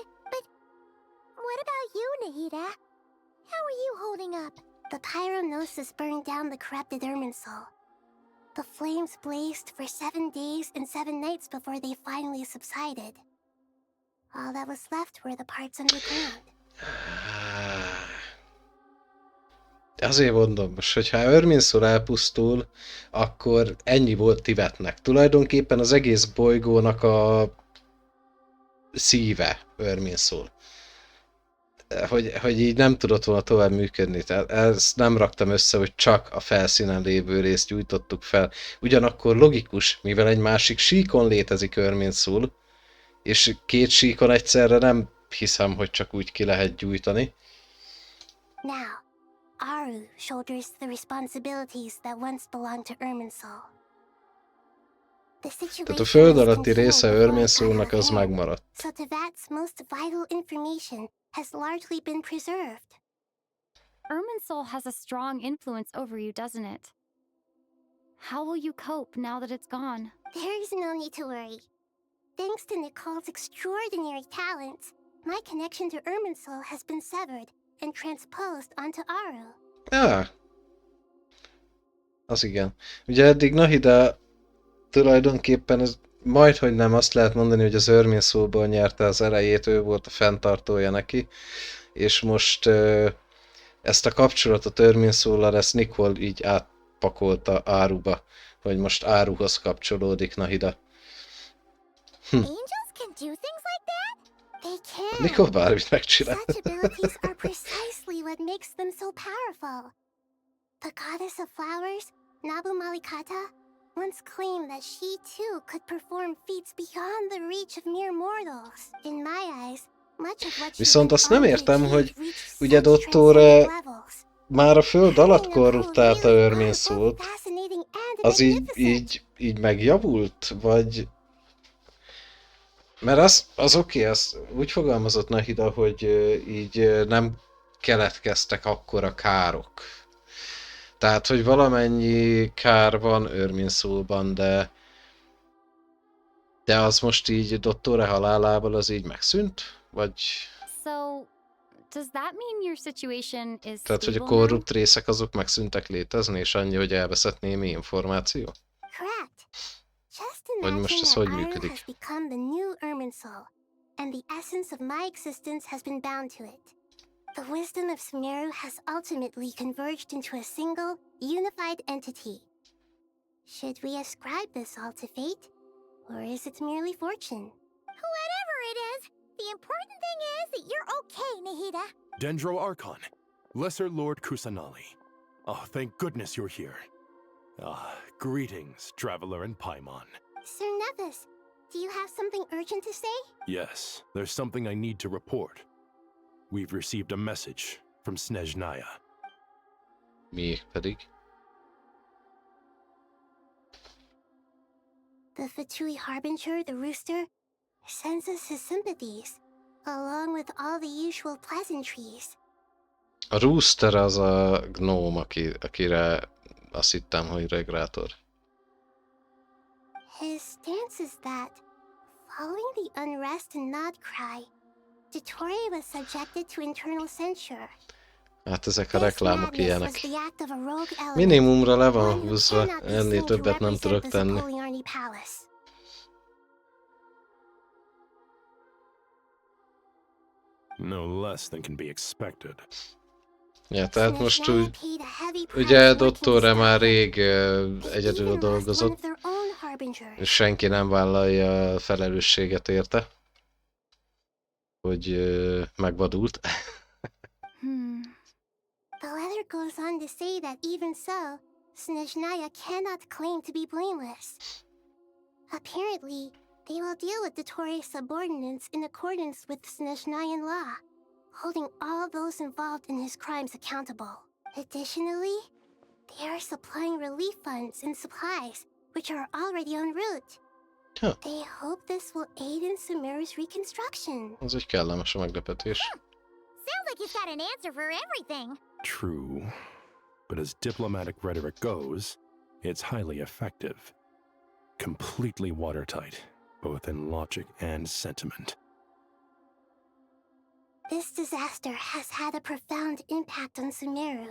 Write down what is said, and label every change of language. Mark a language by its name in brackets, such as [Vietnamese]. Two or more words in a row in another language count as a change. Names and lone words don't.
[English] But what about you, Nahida? How are you holding up? The Pyro Gnosis burned down the corrupted Irminsul. The flames blazed for 7 days and 7 nights before they finally subsided. All that was left were the parts underground. [Hungarian] Azért mondom, most, hogyha Irminsul elpusztul, akkor ennyi volt Tibetnek. Tulajdonképpen az egész bolygónak a szíve Irminsul. hogy így nem tudott volna tovább működni. Tehát ezt nem raktam össze, hogy csak a felszínen lévő részt gyújtottuk fel. Ugyanakkor logikus, mivel egy másik síkon létezik Irminsul, és két síkon egyszerre nem hiszem, hogy csak úgy ki lehet gyújtani. [English] Now, Aru shoulders the responsibilities that once belonged to Irminsul. [Hungarian] Tehát a föld alatti része Irminsulnak az megmaradt. [English] So Tevat's most vital information has largely been preserved. Irminsul has a strong influence over you, doesn't it? How will you cope now that it's gone? There is no need to worry. Thanks to Nicole's extraordinary talents, my connection to Irminsul has been severed and transposed onto Aru. [Hungarian] Az igen. Ugye eddig Nahida tulajdonképpen ez majdhogy nem azt lehet mondani, hogy az Irminsulból nyerte az elejét, ő volt a fenntartója neki, és most ezt a kapcsolatot Irminsullal, ezt Nicole így átpakolta Aruba, hogy most Aruhoz kapcsolódik Nahida. [English] Angels can do things like that? They can. [Hungarian] Nicole bármit megcsinál. [English] Such abilities are precisely what makes them so powerful. The goddess of flowers, Nabu Malikata, once claimed that she too could perform feats beyond the reach of mere mortals. In my eyes, much of what [Hungarian] Viszont azt nem értem, hogy ugye Dottore már a föld alatt korruptálta Irminsult, az így megjavult, vagy... Mert az oké, az úgy fogalmazott Nahida, hogy így nem keletkeztek akkora károk. Tehát, hogy valamennyi kár van Irminsulban, de az most így Dottore halálával az így megszűnt? Vagy... [English] So, does that mean your situation is [Hungarian] Tehát, hogy a korrupt részek azok megszűntek létezni, és annyi, hogy elveszett némi információ? [English] Correct. Just [Hungarian] Vagy most ez hogy működik? [English] has become the new Irminsul, and the essence of my existence has been bound to it. The wisdom of Sumeru has ultimately converged into a single, unified entity. Should we ascribe this all to fate, or is it merely fortune? Whatever it is, the important thing is that you're okay, Nahida. Dendro Archon, Lesser Lord Kusanali. Oh, thank goodness you're here. Greetings, Traveler and Paimon. Sir Nevis, do you have something urgent to say? Yes, there's something I need to report. We've received a message from Snezhnaya. [Hungarian] Mi pedig? [English] The Fatui Harbinger, the rooster, sends us his sympathies, along with all the usual pleasantries. [Hungarian] A rooster az a gnóm, akire azt hittem, hogy regrátor. [English] His stance is that, following the unrest and nod cry, Dottore was subjected to internal censure. [Hungarian] Hát ezek a reklámok ilyenek. Minimumra le van húzva, ennél többet nem tudok tenni. [English] No less than can be expected. [Hungarian] Ja, tehát most úgy, ugye Dottore már rég egyedül dolgozott, és senki nem vállalja a felelősséget érte, hogy megvadult. [English] The letter goes on to say that even so, Snezhnaya cannot claim to be blameless. Apparently, they will deal with Dottore's subordinates in accordance with Snezhnayan law, holding all those involved in his crimes accountable. Additionally, they are supplying relief funds and supplies, which are already en route. Huh. They hope this will aid in Sumeru's reconstruction. [Hungarian] Az egy kellemes meglepetés. [English] Sounds like you've got an answer for everything. True, but as diplomatic rhetoric goes, it's highly effective. Completely watertight, both in logic and sentiment. This disaster has had a profound impact on Sumeru.